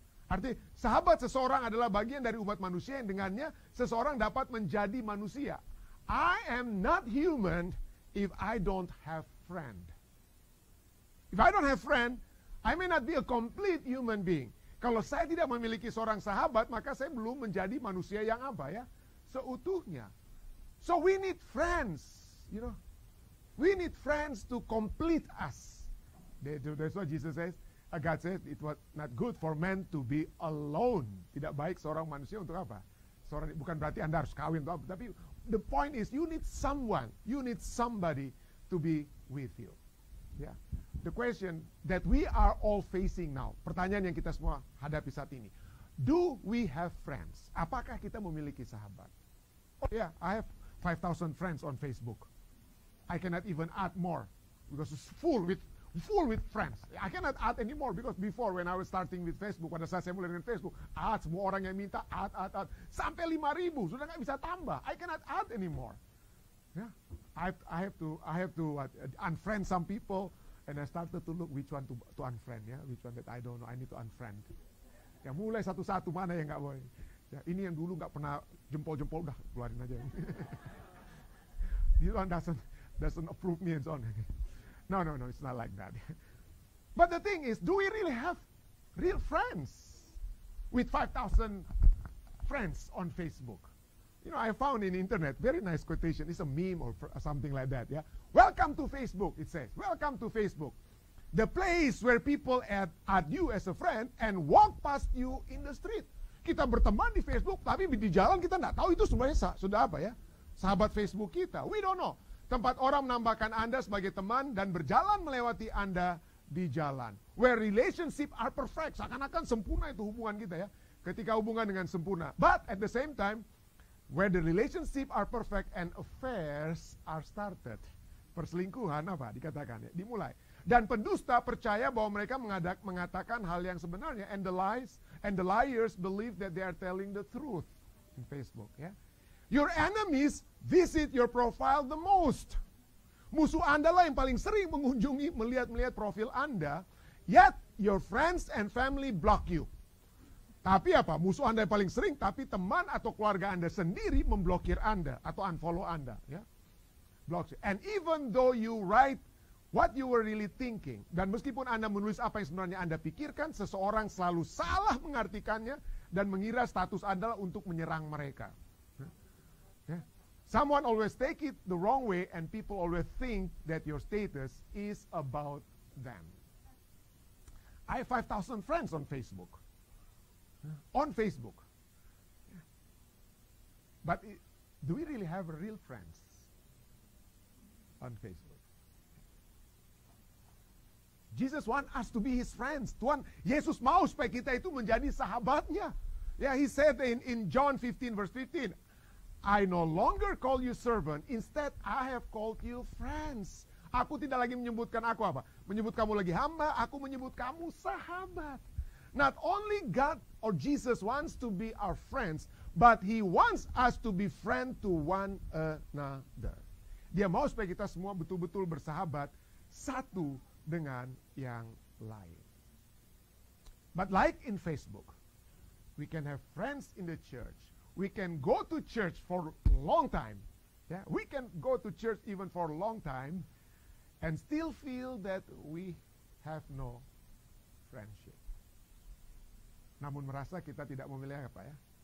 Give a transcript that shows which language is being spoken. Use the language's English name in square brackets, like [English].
[Indonesian] Artinya, sahabat seseorang adalah bagian dari umat manusia yang dengannya seseorang dapat menjadi manusia. [English] I am not human if I don't have friend. If I don't have friend, I may not be a complete human being. [Indonesian] Kalau saya tidak memiliki seorang sahabat, maka saya belum menjadi manusia yang apa ya? seutuhnya. [English] So we need friends, you know. We need friends to complete us. That's what Jesus says. God says it was not good for man to be alone. [Indonesian] Tidak baik seorang manusia untuk apa? Bukan berarti Anda harus kawin atau apa, tapi [English] the point is you need someone, you need somebody to be with you. Yeah. The question that we are all facing now, [Indonesian] pertanyaan yang kita semua hadapi saat ini. [English] Do we have friends? [Indonesian] Apakah kita memiliki sahabat? [English] Oh yeah, I have 5,000 friends on Facebook. I cannot even add more because it's full with friends. I cannot add anymore because before when I was starting with Facebook, [Indonesian] pada saat saya mulai dengan Facebook, semua orang yang minta add sampai 5,000 sudah nggak bisa tambah. [English] I cannot add anymore. Yeah, I have to unfriend some people, and I started to look which one to unfriend, ya, which one that I don't know, I need to unfriend. [Indonesian] Ya mulai satu-satu mana yang nggak boleh. Ya ini yang dulu nggak pernah jempol-jempol udah keluarin aja. [English] This one doesn't approve me and so on. No, it's not like that. But the thing is, do we really have real friends with 5,000 friends on Facebook? You know, I found in the internet, very nice quotation. It's a meme or something like that, yeah? Welcome to Facebook, it says. Welcome to Facebook. The place where people add you as a friend and walk past you in the street. [Indonesian] Kita berteman di Facebook, tapi di jalan kita nggak tahu itu sebenarnya sudah apa ya? Sahabat Facebook kita. [English] We don't know. [Indonesian] Tempat orang menambahkan Anda sebagai teman dan berjalan melewati Anda di jalan. [English] Where relationship are perfect. [Indonesian] Seakan-akan sempurna itu hubungan kita ya. Ketika hubungan dengan sempurna. [English] But at the same time, where the relationship are perfect and affairs are started. [Indonesian] Perselingkuhan apa dikatakan ya, dimulai. Dan pendusta percaya bahwa mereka mengatakan hal yang sebenarnya. [English] And the liars believe that they are telling the truth. In Facebook ya. Your enemies visit your profile the most. [Indonesian] Musuh Anda lah yang paling sering mengunjungi, melihat profil Anda. [English] Yet your friends and family block you. [Indonesian] Tapi apa? Musuh Anda yang paling sering, tapi teman atau keluarga Anda sendiri memblokir Anda atau unfollow Anda. Ya? [English] Blocks you. And even though you write what you were really thinking, [Indonesian] dan meskipun Anda menulis apa yang sebenarnya Anda pikirkan, seseorang selalu salah mengartikannya dan mengira status Anda untuk menyerang mereka. Yeah. [English] Someone always take it the wrong way and people always think that your status is about them. I have 5,000 friends on Facebook. On Facebook. Yeah. But do we really have real friends on Facebook? Jesus want us to be his friends. [Indonesian] Tuhan Yesus mau supaya kita itu menjadi sahabatnya. [English] Yeah, he said in John 15 verse 15, I no longer call you servant, instead I have called you friends. [Indonesian] Aku tidak lagi menyebutkan aku apa? Menyebut kamu lagi hamba, aku menyebut kamu sahabat. [English] Not only God or Jesus wants to be our friends, but he wants us to be friend to one another. [Indonesian] Dia mau supaya kita semua betul-betul bersahabat satu dengan yang lain. [English] But like in Facebook, we can have friends in the church. We can go to church for a long time. Yeah, we can go to church even for a long time and still feel that we have no friendship. [Indonesian] Namun merasa kita tidak memiliki apa ya?